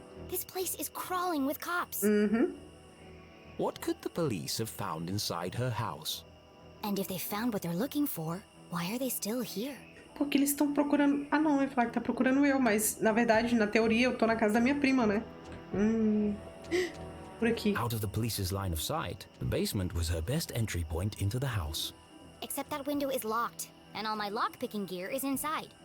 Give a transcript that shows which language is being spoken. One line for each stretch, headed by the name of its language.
English: This place is crawling with cops. What could the police have found inside her house? And if they found what they're looking for, Why are they still here?
Portuguese: Porque eles estão procurando... Ah, não, eu ia falar que tá procurando eu, mas na verdade, na teoria, eu tô na casa da minha prima, né? Por aqui.
English: Out of the police's line of sight, the basement was her best entry point into the house. Except that window is locked, and all my lockpicking gear is inside.